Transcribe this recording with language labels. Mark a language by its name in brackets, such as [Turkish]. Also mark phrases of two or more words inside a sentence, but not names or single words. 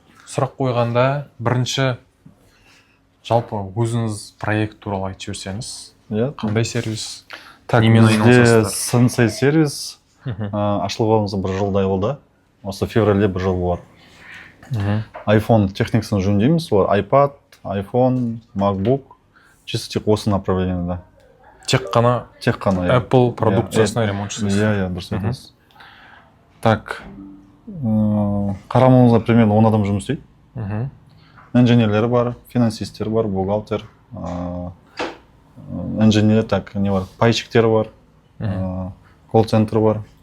[Kazakh] Сұрақ қойғанда бірінші жалпы өзіңіз проект туралы айтып жіберсеңіз. Қандай сервис? Бізде Sensei сервис ашылғанымызға бір жылдай болды. Осы февралде бір жыл болады. iPhone техникасын жөндейміз. iPad, iPhone, MacBook. Чисто тек осы направлениеда. Тек қана Apple продукциясына ремонт жасайсыз. Иә, дұрыс айтасыз. Так, қарамағымызда примерно 10 адам жұмыс істейді. Инженерлері бар, финансистер бар, бухгалтер, инженер, так, не бар, пайщиктер бар, колл-центр бар.